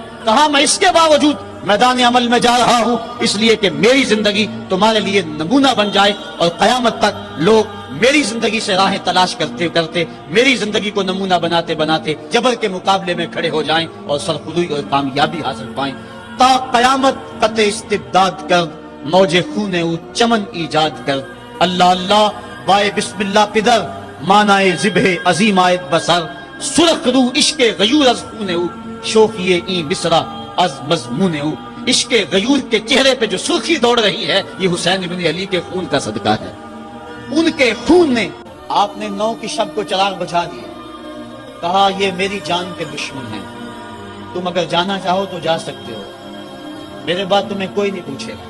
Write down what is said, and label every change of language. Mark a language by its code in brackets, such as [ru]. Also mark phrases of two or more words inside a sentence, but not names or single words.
[ur] کہاں میں اس کے باوجود میدان عمل میں جا رہا ہوں اس لیے کہ میری زندگی تمہارے لیے نمونہ بن جائے اور قیامت تک لوگ میری زندگی سے راہیں تلاش کرتے کرتے میری زندگی کو نمونہ بناتے بناتے جبر کے مقابلے میں کھڑے ہو جائیں اور سرخودی اور کامیابی حاصل پائیں۔ [fa] تا قیامت قطع استبداد کر، موج خون او چمن ایجاد کر، اللہ اللہ بائے بسم اللہ پدر، مانائے ذبح عظیم آیت بسر، سرخ رو عشق غیور از خون او، شوخی این مصرع از مضمون او۔ [ur] عشق غیور کے چہرے پہ جو سرخی دوڑ رہی ہے یہ حسین ابن علی کے خون کا صدقہ ہے۔ ان کے خون نے آپ نے 9 کی شب کو چراغ بجھا دیا، کہا یہ میری جان کے دشمن ہیں، تم اگر جانا چاہو تو جا سکتے ہو، میرے بعد تمہیں کوئی نہیں پوچھے گا۔